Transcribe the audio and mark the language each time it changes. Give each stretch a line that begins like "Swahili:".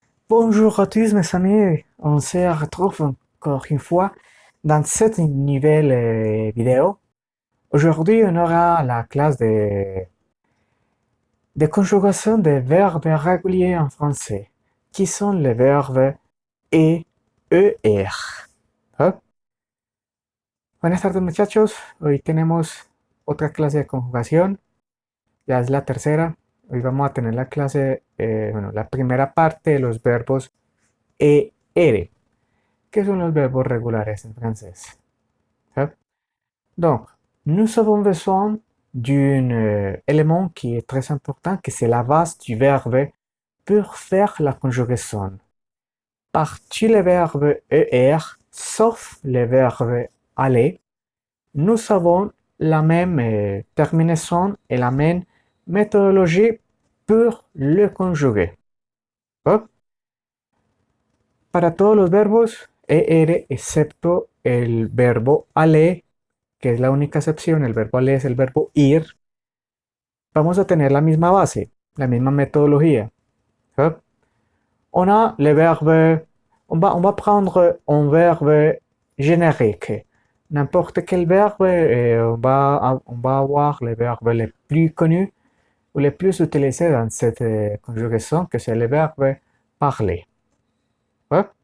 French: Bonjour à tous mes amis, on se retrouve encore une fois dans cette nouvelle vidéo. Aujourd'hui, on aura la classe de conjugation des verbes réguliers en français, qui sont les verbes e, er. ¿Ah?
Spanish: Buenas tardes muchachos, hoy tenemos otra clase de conjugación, ya es la tercera. Hoy vamos a tener la clase, la primera parte de los verbos e, er. ¿Qué son los verbos regulares en francés? Hein?
French: Donc, nous avons besoin d'un élément qui est très important, que c'est la base du verbe pour faire la conjugaison. Par tous les verbes ER, sauf le verbe aller, nous avons la même terminaison et la même méthodologie pour le conjuguer. Hop.
Spanish: Para todos los verbos ER, excepto el verbo aller, que es la única excepción, el verbo aller es el verbo ir, vamos a tener la misma base, la misma metodología. ¿Sí?
French: On a le verbe, on va prendre un verbe générique. N'importe quel verbe, on va avoir les verbes les plus connus ou les plus utilisés dans cette conjugaison, que c'est le verbe parler. ¿Sí?